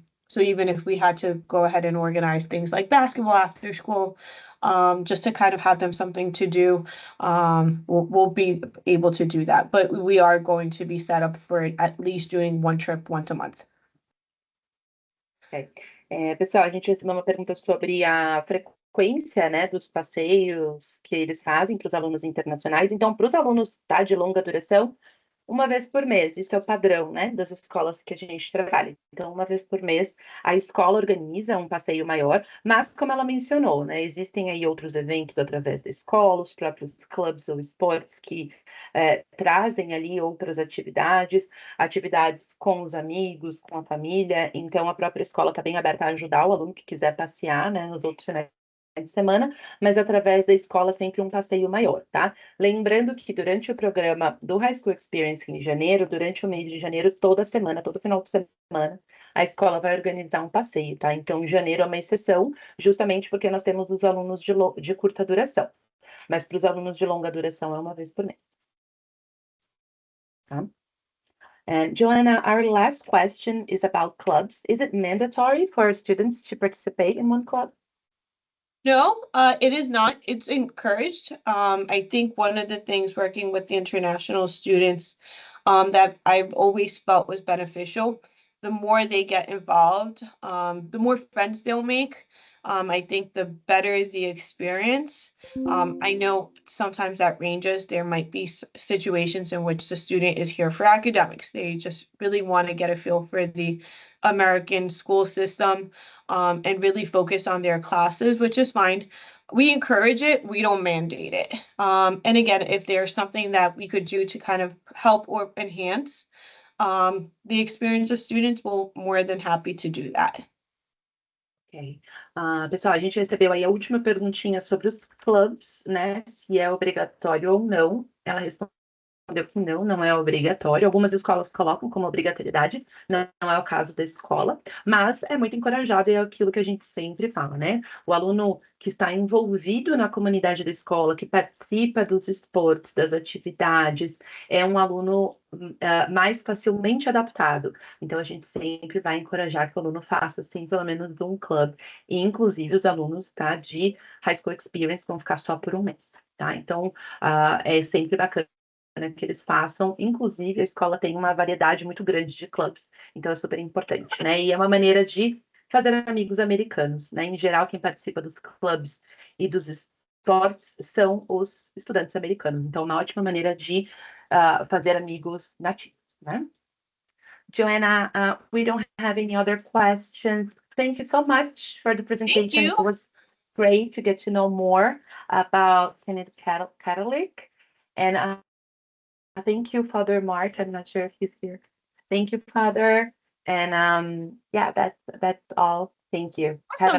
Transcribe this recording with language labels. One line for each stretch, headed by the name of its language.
English: So even if we had to go ahead and organize things like basketball after school, just to kind of have them something to do, we'll be able to do that. But we are going to be set up for at least doing one trip once a month. Okay.
Portuguese: Pessoal, a gente recebeu uma pergunta sobre a frequência, né, dos passeios que eles fazem para os alunos internacionais. Então, para os alunos de longa duração, uma vez por mês, isso é o padrão, né, das escolas que a gente trabalha. Então, uma vez por mês, a escola organiza um passeio maior, mas como ela mencionou, né, existem aí outros eventos através da escola, os próprios clubes ou esportes que trazem ali outras atividades com os amigos, com a família. Então, a própria escola está bem aberta a ajudar o aluno que quiser passear, né, nos outros finais de semana, mas através da escola sempre um passeio maior, tá? Lembrando que durante o programa do High School Experience em janeiro, durante o mês de janeiro, toda semana, todo final de semana, a escola vai organizar um passeio, tá? Então, janeiro é uma exceção, justamente porque nós temos os alunos de curta duração. Mas para os alunos de longa duração é uma vez por mês. Tá?
English: And Joanna, our last question is about clubs. Is it mandatory for students to participate in one club? No, it is not. It's encouraged. I think one of the things working with the international students that I've always felt was beneficial, the more they get involved, the more friends they'll make. I think the better the experience. I know sometimes at Rangers, there might be situations in which the student is here for academics. They just really want to get a feel for the American school system and really focus on their classes, which is fine. We encourage it, we don't mandate it. And again, if there's something that we could do to kind of help or enhance the experience of students, we're more than happy to do that. Ok.
Portuguese: Pessoal, a gente recebeu aí a última perguntinha sobre os clubs, né? Se é obrigatório ou não. Ela respondeu que não, não é obrigatório. Algumas escolas colocam como obrigatoriedade, não é o caso da escola, mas é muito encorajável, é aquilo que a gente sempre fala, né? O aluno que está envolvido na comunidade da escola, que participa dos esportes, das atividades, é um aluno mais facilmente adaptado. Então, a gente sempre vai encorajar que o aluno faça, assim, pelo menos um clube. E, inclusive, os alunos, tá, de High School Experience vão ficar só por um mês, tá? Então, é sempre bacana que eles façam. Inclusive, a escola tem uma variedade muito grande de clubes, então é super importante, né? E é uma maneira de fazer amigos americanos, né? Em geral, quem participa dos clubes e dos esportes são os estudantes americanos, então uma ótima maneira de fazer amigos nativos, né?
English: Joanna, we don't have any other questions. Thank you so much for the presentation. Thank you. It was great to get to know more about St. Catholic. And thank you, Father Mark. I'm not sure if he's here. Thank you, Father. And yeah, that's all. Thank you. Have a